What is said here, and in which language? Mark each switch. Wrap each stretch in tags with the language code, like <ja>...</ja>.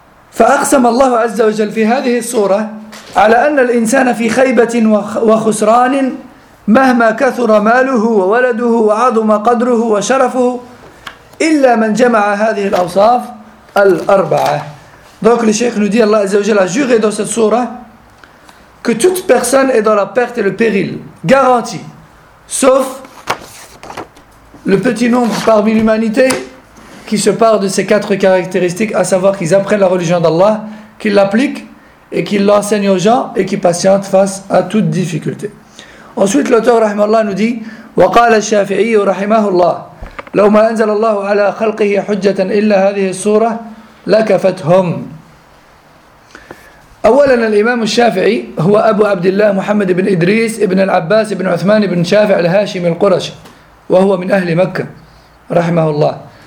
<ar>فأقسم الله عز وجل في هذه الصورة على أن الإنسان في خيبة وخسران مهما كثر ماله وولده وعظم قدره وشرفه إلا من جمع هذه الأوصاف الأربعة.</ar> <fr>Donc le Cheikh nous dit, Allah عز وجل a juré dans cette sourate que toute personne est dans la perte et le péril garanti, sauf le petit nombre parmi l'humanité qui se part de ces quatre caractéristiques, à savoir qu'ils apprennent la religion d'Allah, qu'ils l'appliquent et qu'ils l'enseignent aux gens et qu'ils patientent face à toute difficulté. Ensuite, l'auteur rahimahullah nous dit</fr> <ar>وَقَالَ الشَّافِعِيُّ رَحِمَهُ اللَّهُ لَوْ مَا أَنزَلَ اللَّهُ عَلَىٰ خَلْقِهِ حُجَّةً إِلَّا هَذِهِ السُّورَةِ لَكَفَتْهُمْ. أولا الإمام الشافعي هو أبو عبد الله محمد بن إدريس بن العباس بن عثمان بن شافع الهاشمي القرشي، وهو من أهل مكة رحمه الله.</ar>